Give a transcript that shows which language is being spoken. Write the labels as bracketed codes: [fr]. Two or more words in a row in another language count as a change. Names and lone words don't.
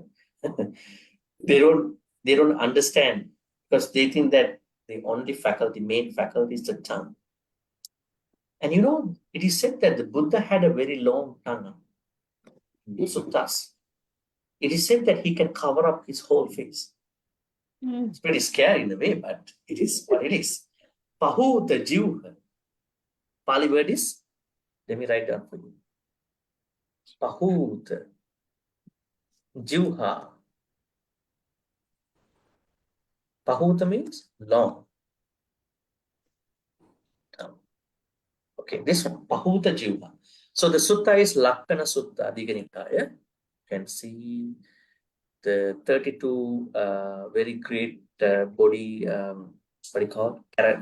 [en] they don't understand because they think that the only faculty, main faculty, is the tongue. And it is said that the Buddha had a very long tongue. In the suttas, it is said that he can cover up his whole face. It's pretty scary in a way, but it is what it is. [pi] Pahuta Jivha. [en] Pali word is, let me write down for you. [pi] Pahuta Jivha. [en] Pahuta means long. Okay, this one, [pi] Pahuta Jivha. [en] So the sutta is Lakkana Sutta, Digha Nikaya. You can see the 32 very great body, what do you call it?